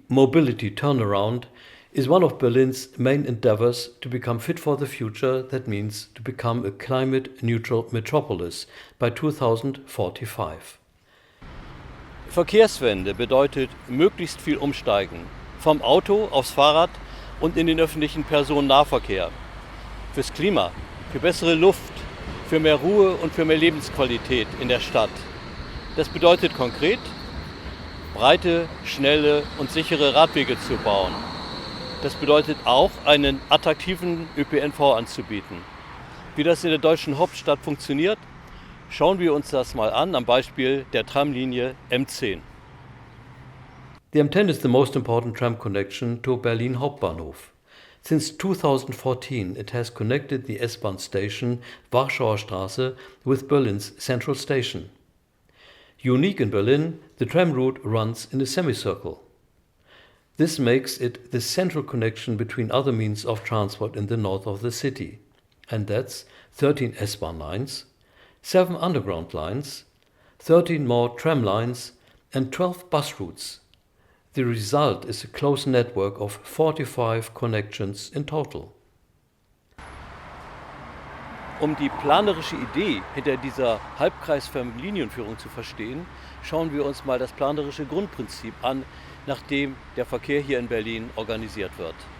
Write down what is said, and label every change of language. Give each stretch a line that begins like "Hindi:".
English: mobility turnaround, is one of Berlin's main endeavors to become fit for the future. That means to become a climate-neutral metropolis by 2045.
German: Verkehrswende bedeutet möglichst viel umsteigen. Vom Auto aufs Fahrrad und in den öffentlichen Personennahverkehr. Fürs Klima, für bessere Luft, für mehr Ruhe und für mehr Lebensqualität in der Stadt. Das bedeutet konkret, breite, schnelle und sichere Radwege zu bauen. Das bedeutet auch, einen attraktiven ÖPNV anzubieten. Wie das in der deutschen Hauptstadt funktioniert, schauen wir uns das mal an am Beispiel der Tramlinie M10.
English: The M10 is the most important tram connection to Berlin Hauptbahnhof. Since 2014 it has connected the S-Bahn station Warschauer Straße with Berlin's central station. Unique in Berlin, the tram route runs in a semicircle. This makes it the central connection between other means of transport in the north of the city. And that's 13 S-Bahn lines, 7 underground lines, 13 more tram lines and 12 bus routes. The result is a close network of 45 connections in total.
German: Um die planerische Idee hinter dieser halbkreisförmigen Linienführung zu verstehen, schauen wir uns mal das planerische Grundprinzip an, nach dem der Verkehr hier in Berlin organisiert wird.